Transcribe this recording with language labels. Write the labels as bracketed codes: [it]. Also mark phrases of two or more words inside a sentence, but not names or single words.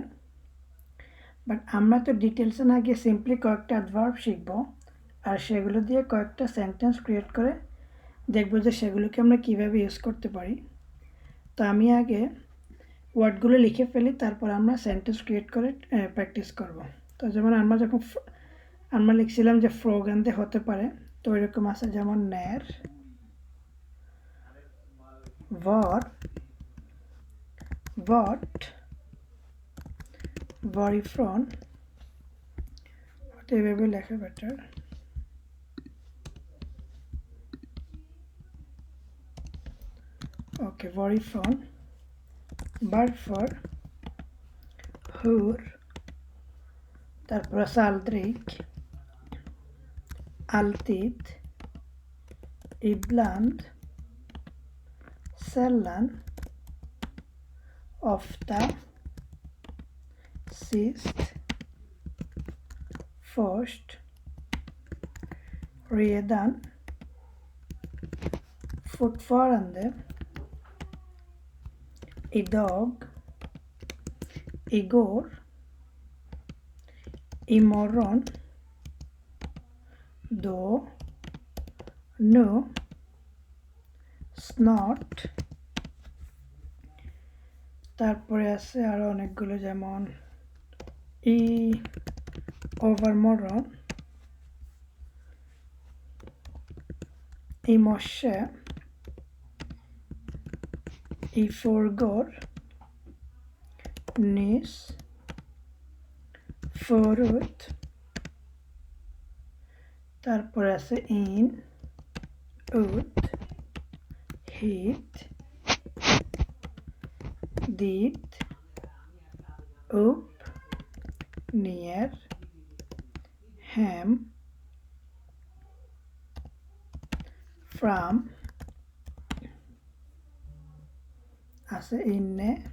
[bn] বাট আমরা তো ডিটেলসে না গিয়ে সিম্পলি কয়েকটা অ্যাডভার্ব শিখব, আর সেগুলো দিয়ে কয়েকটা [en] sentence create [bn] করে দেখব যে সেগুলোকে আমরা কীভাবে ইউজ করতে পারি। তো আমি আগে ওয়ার্ডগুলো লিখে ফেলি, তারপর আমরা [en] sentence create [bn] করে প্র্যাকটিস করব। তো যেমন আমরা লিখছিলাম যে ফ্রোগান্ধে হতে পারে, তো ওইরকম আছে যেমন ন্যার, [sv] var, vart, varifrån, [bn] এভাবে লেখা বেটার। ওকে, [sv] varifrån, varför, hur, [bn] তারপর আছে [sv] aldrig, alltid, ibland, sällan, ofta, sist, först, redan, fortfarande, idag, igår, imorgon, då, nu, snart। [bn] তারপরে আছে আরো অনেকগুলো, যেমন [sv] i övermorgon, i morse, i förrgår, nyss, förut। [bn] তারপরে আছে [sv] in, ut, hit, dit, upp, ner, hem, fram, alltså inne,